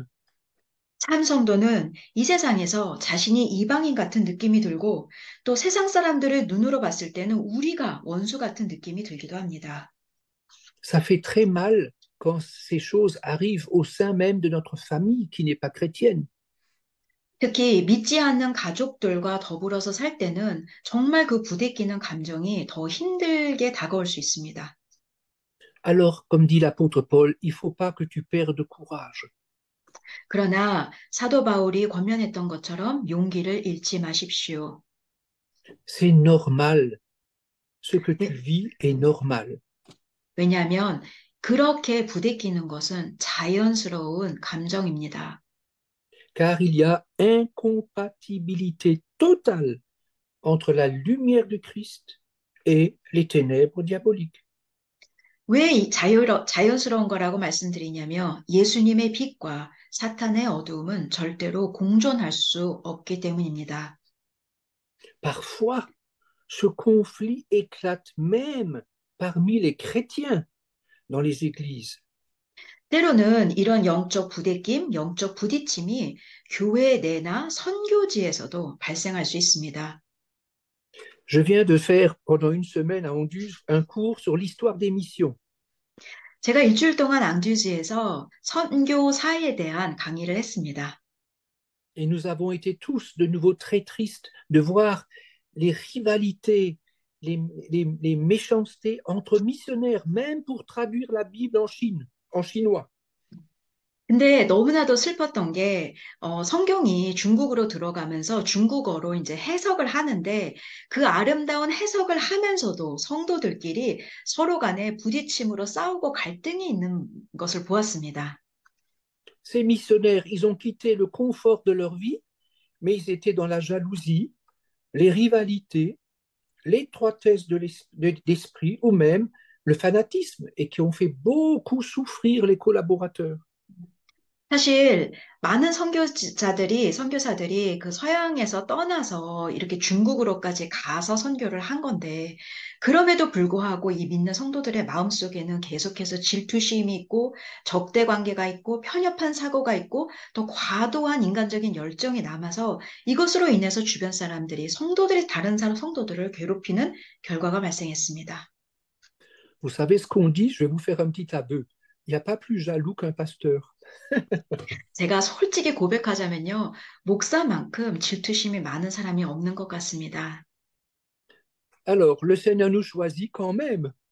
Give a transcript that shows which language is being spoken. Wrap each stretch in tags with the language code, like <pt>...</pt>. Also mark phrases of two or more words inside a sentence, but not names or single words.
<ko>참 성도는 이 세상에서 자신이 이방인 같은 느낌이 들고 또 세상 사람들을 눈으로 봤을 때는 우리가 원수 같은 느낌이 들기도 합니다.</ko> <fr>Ça fait très mal quand ces choses arrivent au sein même de notre famille qui n'est pas chrétienne.</fr> <ko>특히 믿지 않는 가족들과 더불어서 살 때는 정말 그 부대끼는 감정이 더 힘들게 다가올 수 있습니다.</ko> <fr>Alors, comme dit l'apôtre Paul, il ne faut pas que tu perdes courage.</fr> <ko>그러나 사도 바울이 권면했던 것처럼 용기를 잃지 마십시오.</ko> <fr>C'est normal. Ce que tu</fr> <ko>왜-</ko> <fr>vis est normal.</fr> <ko>왜냐하면 그렇게 부대끼는 것은 자연스러운 감정입니다.</ko> <fr>Car il y a incompatibilité totale entre la lumière de Christ et les ténèbres diaboliques.</fr> <ko>왜 자연스러운 거라고 말씀드리냐면 예수님의 빛과 사탄의 어두움은 절대로 공존할 수 없기 때문입니다.</ko> <fr>Parfois, ce conflit éclate même parmi les chrétiens dans les églises.</fr> <ko>때로는 이런 영적 부대낌, 영적 부딪힘이 교회 내나 선교지에서도 발생할 수 있습니다.</ko> <fr>Je viens de faire pendant une semaine à Anduze un cours sur l'histoire des missions.</fr> <ko>제가 일주일 동안 앙듀지에서 선교사에 대한 강의를 했습니다.</ko> <fr>Et nous avons été tous de nouveau très tristes de voir les rivalités, les méchancetés entre missionnaires, même pour traduire la Bible en Chine, en chinois.</fr> <ko>근데 너무나도 슬펐던 게, 성경이 중국으로 들어가면서 중국어로 이제 해석을 하는데 그 아름다운 해석을 하면서도 성도들끼리 서로 간에 부딪힘으로 싸우고 갈등이 있는 것을 보았습니다.</ko> <fr>Ces missionnaires, ils ont quitté le confort de leur vie, mais ils étaient dans la jalousie, les rivalités, l'étroitesse d'esprit ou même le fanatisme et qui ont fait beaucoup souffrir les collaborateurs.</fr> <ko>사실 많은 선교사들이 그 서양에서 떠나서 이렇게 중국으로까지 가서 선교를 한 건데, 그럼에도 불구하고 이 믿는 성도들의 마음속에는 계속해서 질투심이 있고, 적대 관계가 있고, 편협한 사고가 있고, 또 과도한 인간적인 열정이 남아서 이것으로 인해서 주변 사람들이 다른 성도들을 괴롭히는 결과가 발생했습니다.</ko> <fr>Vous savez ce qu'on dit? Je vais vous faire un petit aveu. Il n'y a pas plus jaloux qu'un pasteur.</fr> <ko>제가 솔직히 고백하자면요, 목사만큼 질투심이 많은 사람이 없는 것 같습니다.</ko> <fr>Alors, le Seigneur nous choisit quand même.</fr>